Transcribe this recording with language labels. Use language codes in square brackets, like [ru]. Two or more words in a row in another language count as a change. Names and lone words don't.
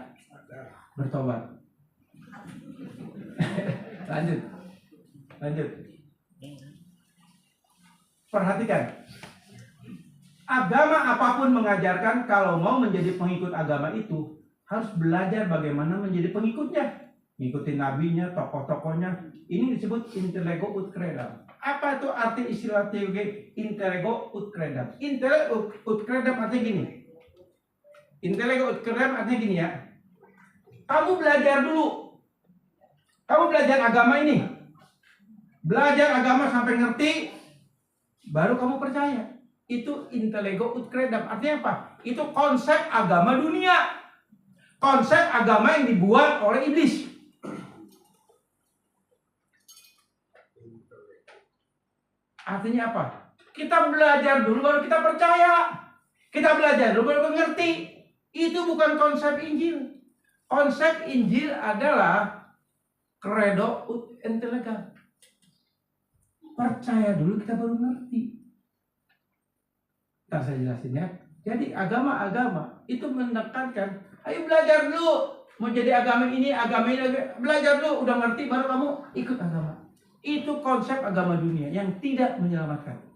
[id] Bertobat. Lanjut. Perhatikan. Agama apapun mengajarkan kalau mau menjadi pengikut agama itu harus belajar bagaimana menjadi pengikutnya. Ngikutin nabinya, tokoh-tokohnya. Ini disebut [la] intellego ut credam. [id] Apa itu arti istilah teologi [la] intellego ut credam? Intellego ut credam [id] artinya gini. [la] Intellego ut credam [id] artinya gini ya. Kamu belajar dulu. Kamu belajar agama ini. Belajar agama sampai ngerti, baru kamu percaya. Itu [la] intellego ut credam. [id] Artinya apa? Itu konsep agama dunia. Konsep agama yang dibuat oleh iblis. Artinya apa? Kita belajar dulu baru kita percaya. Kita belajar dulu baru mengerti. Itu bukan konsep Injil. Konsep Injil adalah [la] credo ut intellegam. [id] Percaya dulu kita baru ngerti. Nah, saya jelasin ya. Jadi agama-agama itu menekankan, ayo belajar dulu. Mau jadi agama ini, belajar dulu. Udah ngerti baru kamu ikut agama. Itu konsep agama dunia yang tidak menyelamatkan.